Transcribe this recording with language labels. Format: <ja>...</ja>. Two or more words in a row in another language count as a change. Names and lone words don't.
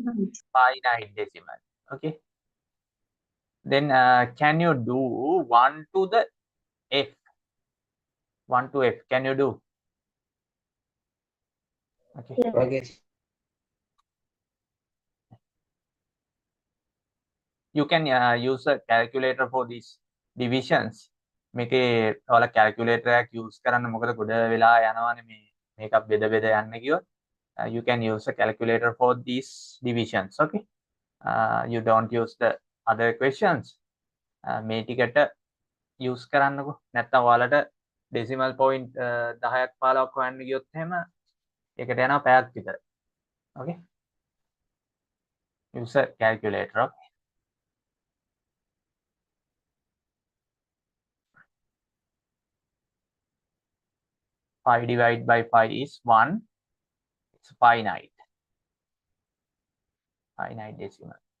<en>Finite decimal. Okay. Then can you do 1 to the f? 1 to f. Can you do? Okay. Yes. Okay. You can use a calculator for these divisions.</en> <si>මේකේ ඔයාලා calculator එකක් use කරන්න මොකද ගොඩ වෙලා යනවානේ මේ මේකක් බෙද බෙද යන්න කිව්වොත්</si> <en>you can use a calculator for these divisions.</en> <si>Okay.</si> <en>You don't use the other questions.</en> <si>මේ ටිකට use කරන්නකෝ. නැත්නම් ඔයාලට decimal point 10ක් 15ක් හොයන්න ගියොත් එහෙම ඒකට යනවා පැයක් විතර.</si> <en>Okay. Use a calculator. Okay. Five divided by 5 is 1. It's finite. Finite decimal.</en>